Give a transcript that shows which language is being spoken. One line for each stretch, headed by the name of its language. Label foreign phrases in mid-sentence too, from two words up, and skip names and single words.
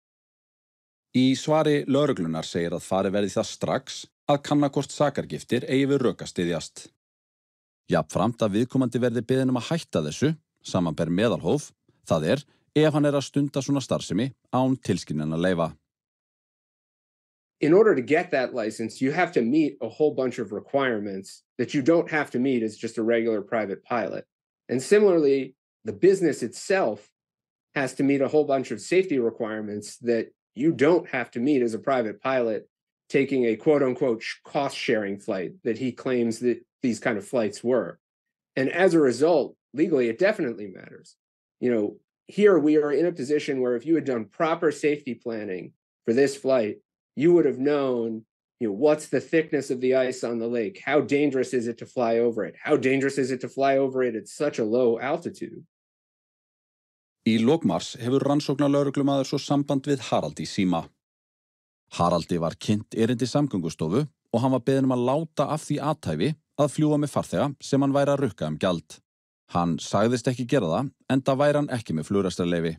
Icelandic: Í svari lögreglunar segir að farið verði það strax að kanna hvort sakargiftir eigi við rök að styðjast. Jafnframt að viðkomandi verði beðinn að hætta þessu, samanber meðalhóf, það ef hann að stunda svona starfsemi án tilskilinna leyfa.
English: In order to get that license, you have to meet a whole bunch of requirements that you don't have to meet as just a regular private pilot. And similarly, the business itself has to meet a whole bunch of safety requirements that you don't have to meet as a private pilot taking a quote-unquote cost-sharing flight that he claims that these kind of flights were. And as a result, legally, it definitely matters. Here we are in a position where if you had done proper safety planning for this flight, you would have known, what's the thickness of the ice on the lake? How dangerous is it to fly over it? How dangerous is it to fly over it at such a low altitude?
Icelandic: Í lok mars hefur rannsóknarlögreglumaður svo samband við Harald í síma. Haraldi var kynnt erindi Samgöngustofu og hann var beðinn að láta af því athæfi að fljúga með farþega sem hann væri að rukka gjald. Hann sagðist ekki gera það, enda væri hann ekki með flugrekstrarleyfi.